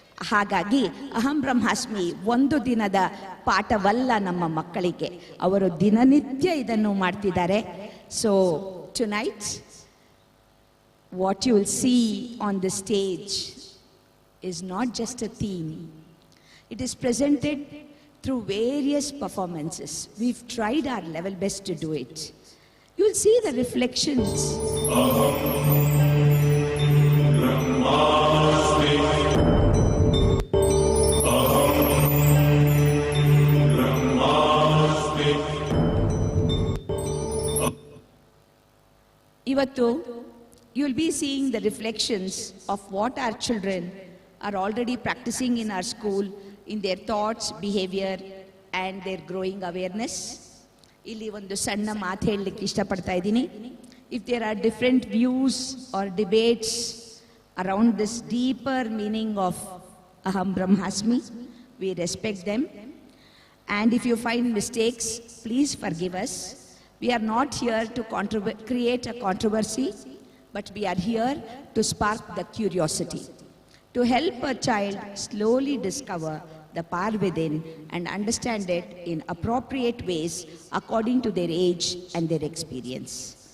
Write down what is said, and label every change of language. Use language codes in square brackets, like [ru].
[kn] ಹಾಗಾಗಿ ಅಹಂ ಬ್ರಹ್ಮಾಸ್ಮಿ ಒಂದು ದಿನದ ಪಾಠವಲ್ಲ ನಮ್ಮ ಮಕ್ಕಳಿಗೆ, ಅವರು ದಿನನಿತ್ಯ ಇದನ್ನು ಮಾಡ್ತಿದ್ದಾರೆ. [en] So tonight what you will see on the stage is not just a theme. It is presented through various performances. We've tried our level best to do it. You will see the reflections. Ivattu, you will be seeing the reflections of what our children are already practicing in our school in their thoughts, behavior and their growing awareness. [kn] ಇಲ್ಲಿ ಒಂದು ಸಣ್ಣ ಮಾತು ಹೇಳಲಿಕ್ಕೆ ಇಷ್ಟಪಡ್ತಾ ಇದ್ದೀನಿ. [en] If there are different views or debates around this deeper meaning of Aham Brahmasmi, we respect them. And if you find mistakes, please forgive us. We are not here to create a controversy, but we are here to spark the curiosity, to help a child slowly discover the power within and understand it in appropriate ways according to their age and their experience.